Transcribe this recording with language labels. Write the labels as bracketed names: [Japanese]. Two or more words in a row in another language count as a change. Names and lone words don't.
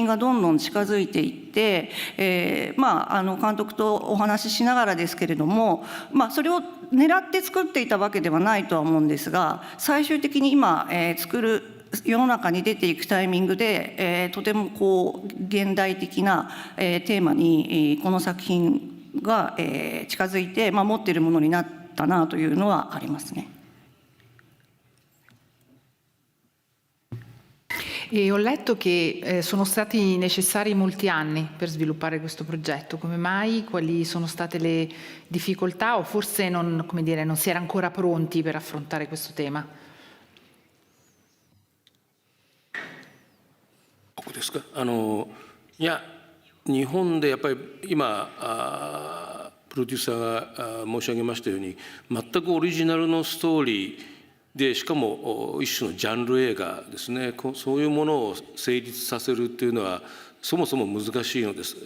[Japanese] がどんどん近づいていって、監督とお話ししながらですけれども、それを狙って作っていたわけではないとは思うんですが、最終的に今、作る世の中に出ていくタイミングで、とてもこう現代的な、テーマにこの作品が、近づいて、持っているものになったなというのはありますね。 [Italian] E ho letto che sono stati necessari molti anni per sviluppare questo progetto. Come mai? Quali sono state le difficoltà o forse non, come dire, non si era ancora pronti per affrontare questo tema? [Japanese] 僕ですか。いや、日本でやっぱり今プロデューサーが申し上げましたように、全くオリジナルのストーリーで、しかも一種のジャンル映画ですね、そういうものを成立させるっていうのはそもそも難しいのです。